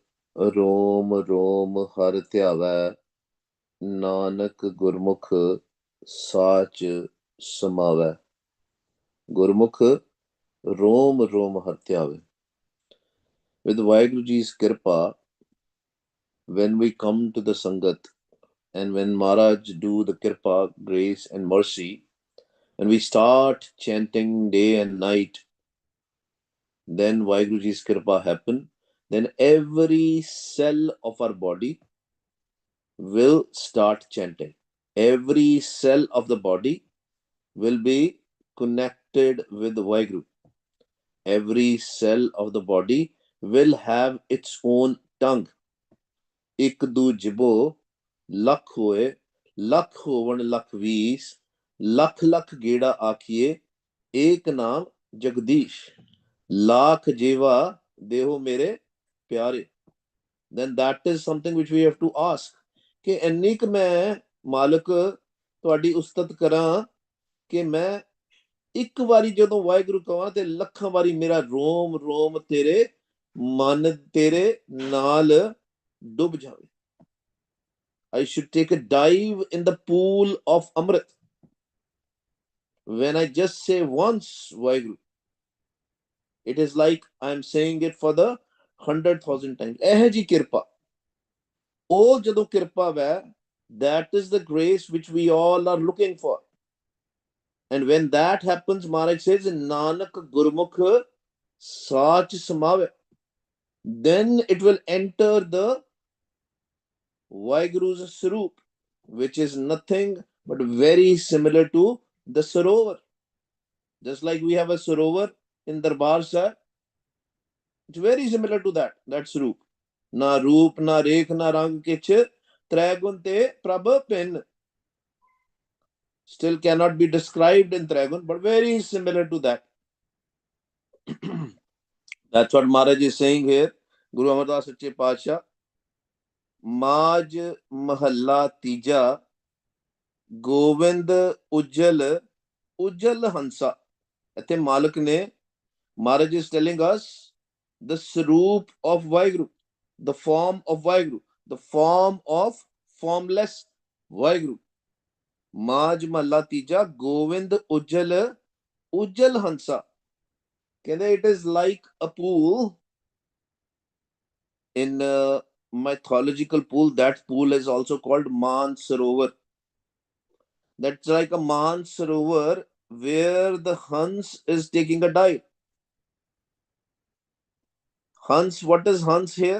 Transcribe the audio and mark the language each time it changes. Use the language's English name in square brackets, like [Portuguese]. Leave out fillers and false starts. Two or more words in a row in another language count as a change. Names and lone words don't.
[Punjabi] ਰੋਮ ਰੋਮ ਹਰਿ ਧਿਆਵੈ, ਨਾਨਕ ਗੁਰਮੁਖ ਸਾਚ ਸਮਾਵੈ। ਗੁਰਮੁਖ ਰੋਮ ਰੋਮ ਹਰਿ ਧਿਆਵੈ. [English] With Waheguru Ji's Kirpa, when we come to the Sangat and when Maharaj do the Kirpa, grace and mercy, and we start chanting day and night, then Waheguru Ji's Kirpa happen, then every cell of our body will start chanting. Every cell of the body will be connected with Waheguru. Every cell of the body will have its own tongue. [Punjabi] ਇੱਕ ਦੂ ਜਿਬੋ ਲੱਖ ਹੋਏ, ਲੱਖ ਹੋਵਣ ਲੱਖ ਵੀਸ, ਲੱਖ ਲੱਖ ਗੇੜਾ ਆਖੀਏ, ਏਕ ਨਾਮ ਜਗਦੀਸ਼, ਲਾਖ ਜੀਵਾ ਦੇਹੋ ਮੇਰੇ ਪਿਆਰੇ. [English] Then that is something which we have to ask [Punjabi] ਕਿ ਇੰਨੀ ਕੁ ਮੈਂ ਮਾਲਕ ਤੁਹਾਡੀ ਉਸਤਤ ਕਰਾਂ ਕਿ ਮੈਂ ਇੱਕ ਵਾਰੀ ਜਦੋਂ ਵਾਹਿਗੁਰੂ ਕਹਾਂ ਤੇ ਲੱਖਾਂ ਵਾਰੀ ਮੇਰਾ ਰੋਮ ਰੋਮ ਤੇਰੇ ਮਨ ਤੇਰੇ ਨਾਲ ਡੁੱਬ ਜਾਵੇ. [English] I should take a dive in the pool of Amrit. When I just say once Waheguru, it is like I am saying it for the 100,000 times. [Punjabi] ਇਹ ਜੀ ਕਿਰਪਾ, ਉਹ ਜਦੋਂ ਕਿਰਪਾ ਵੈ, [English] that is the grace which we all are looking for. And when that happens, Maharaj says, [Punjabi] ਨਾਨਕ ਗੁਰਮੁਖਿ ਸਚਿ ਸਮਾਵੈ. [English] Then it will enter the Vaheguru's Sarup, which is nothing but very similar to the Sarovar. Just like we have a Sarovar in Darbar Sahib, it's very similar to that Sarup. [Punjabi] ਨਾ ਰੂਪ ਨਾ ਰੇਖ ਨਾ ਰੰਗ ਕਿਛ ਤ੍ਰਿਗੁਣ ਤੇ ਪ੍ਰਭ ਭਿੰਨ. [English] Still cannot be described in Tragun, but very similar to that. That's what Maharaj is saying here. [Punjabi] ਗੁਰੂ ਅਮਰਦਾਸ ਸੱਚੇ ਪਾਤਸ਼ਾਹ. ਮਾਝ ਮਹਲਾ ਤੀਜਾ ਗੋਬਿੰਦ ਊਜਲ ਊਜਲ ਹੰਸਾ. ਇੱਥੇ ਮਾਲਕ ਨੇ, [English] Maharaj is telling us the Sarup of Waheguru, the form of Waheguru, the form of formless Waheguru. [Punjabi] ਮਾਝ ਮਹਲਾ ਤੀਜਾ ਗੋਬਿੰਦ ਊਜਲ ਊਜਲ ਹੰਸਾ. [English] कहते it is like a pool in mythological pool. That pool is also called Man Sarovar. That's like a Man Sarovar where the Hans is taking a dive. Hans, what is Hans here?